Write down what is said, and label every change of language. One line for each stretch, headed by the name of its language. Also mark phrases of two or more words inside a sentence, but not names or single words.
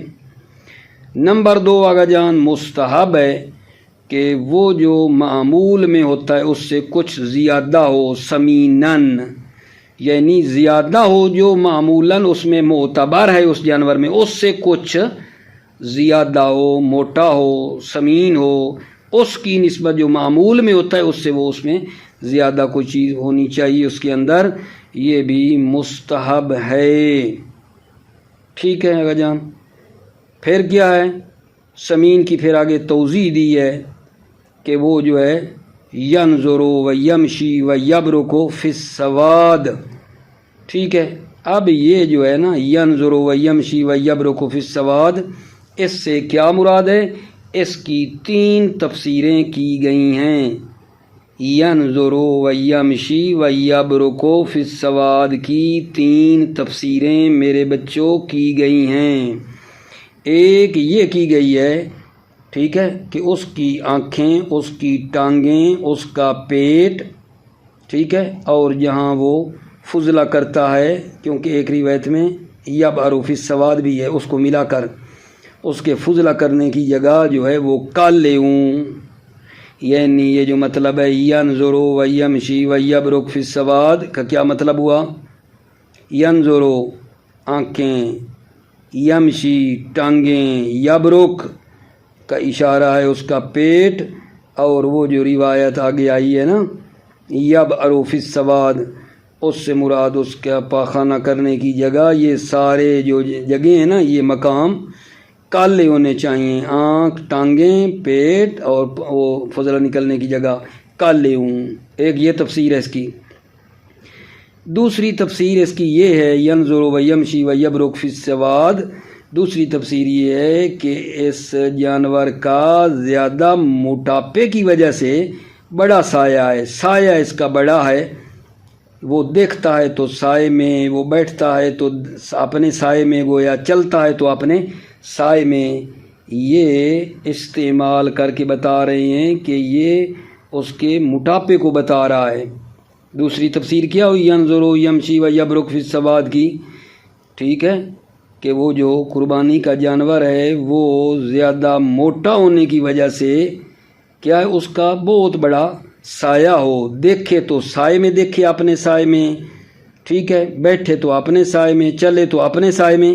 Urdu: نمبر 2 آگا جان، مستحب ہے کہ وہ جو معمول میں ہوتا ہے اس سے کچھ زیادہ ہو، سمینن، یعنی زیادہ ہو جو معمولاً اس میں معتبر ہے اس جانور میں، اس سے کچھ زیادہ ہو، موٹا ہو، سمین ہو، اس کی نسبت جو معمول میں ہوتا ہے اس سے وہ اس میں زیادہ کوئی چیز ہونی چاہیے اس کے اندر، یہ بھی مستحب ہے۔ ٹھیک ہے آگا جان، پھر کیا ہے، سمین کی پھر آگے توضیح دی ہے کہ وہ جو ہے
Arabic: ینظر و یمشی و یبرک فی السواد۔
Urdu: ٹھیک ہے، اب یہ جو ہے نا
Arabic: ینظر و یمشی و یبرک فی السواد،
Urdu: اس سے کیا مراد ہے؟ اس کی 3 تفسیریں کی گئی ہیں۔
Arabic: ینظر و یمشی و یبرک فی السواد
Urdu: کی 3 تفسیریں میرے بچوں کی گئی ہیں۔ ایک یہ کی گئی ہے، ٹھیک ہے، کہ اس کی آنکھیں، اس کی ٹانگیں، اس کا پیٹ، ٹھیک ہے، اور جہاں وہ فضلہ کرتا ہے، کیونکہ ایک روایت میں
Arabic: یبعر فی السواد
Urdu: بھی ہے، اس کو ملا کر اس کے فضلہ کرنے کی جگہ جو ہے وہ کالوں، یعنی یہ جو مطلب ہے
Arabic: ینظر و یمشی و یبرک فی السواد
Urdu: کا کیا مطلب ہوا؟ ینظر آنکھیں، یمشی ٹانگیں، یبرک کا اشارہ ہے اس کا پیٹ، اور وہ جو روایت آگے آئی ہے نا
Arabic: یبعر فی السواد،
Urdu: اس سے مراد اس کا پاخانہ کرنے کی جگہ، یہ سارے جو جگہیں ہیں نا یہ مقام کالے ہونے چاہیے، آنکھ، ٹانگیں، پیٹ اور وہ فضلہ نکلنے کی جگہ کالے ہوں۔ ایک یہ تفسیر ہے اس کی۔ دوسری تفسیر اس کی یہ ہے
Arabic: ینظر و یمشی و یبرک فی السواد،
Urdu: دوسری تفسیر یہ ہے کہ اس جانور کا زیادہ موٹاپے کی وجہ سے بڑا سایہ ہے، سایہ اس کا بڑا ہے، وہ دیکھتا ہے تو سائے میں، وہ بیٹھتا ہے تو اپنے سائے میں، گویا چلتا ہے تو اپنے سائے میں۔ یہ استعمال کر کے بتا رہے ہیں کہ یہ اس کے موٹاپے کو بتا رہا ہے۔ دوسری تفسیر کیا ہوئی
Arabic: ینظر و یمشی و یبرک فی السواد
Urdu: کی؟ ٹھیک ہے، کہ وہ جو قربانی کا جانور ہے وہ زیادہ موٹا ہونے کی وجہ سے کیا ہے، اس کا بہت بڑا سایہ ہو، دیکھے تو سائے میں دیکھے اپنے سائے میں، ٹھیک ہے، بیٹھے تو اپنے سائے میں، چلے تو اپنے سائے میں۔